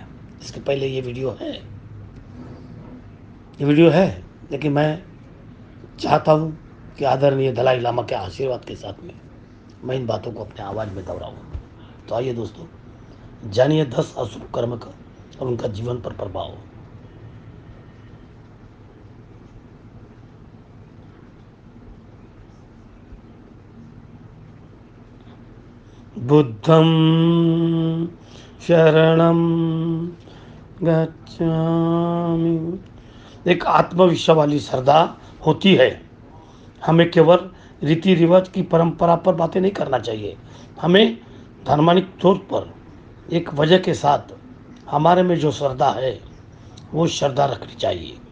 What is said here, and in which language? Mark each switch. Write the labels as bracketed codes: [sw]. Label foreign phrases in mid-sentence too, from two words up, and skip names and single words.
[hi] इसके पहले ये वीडियो है, लेकिन मैं चाहता हूँ कि आदरणीय दलाई लामा के आशीर्वाद के साथ में मैं इन बातों को अपने आवाज़ में दोहराऊँ। तो आइए दोस्तों, जानिए 10 अशुभ कर्म का और उनका जीवन पर प्रभाव। [pi] बुद्धं शरणं गच्छामि। [hi] एक आत्मविश्वास वाली श्रद्धा होती है। हमें केवल रीति रिवाज की परंपरा पर बातें नहीं करना चाहिए। हमें धर्मानिक तौर पर एक वजह के साथ हमारे में जो श्रद्धा है वो श्रद्धा रखनी चाहिए।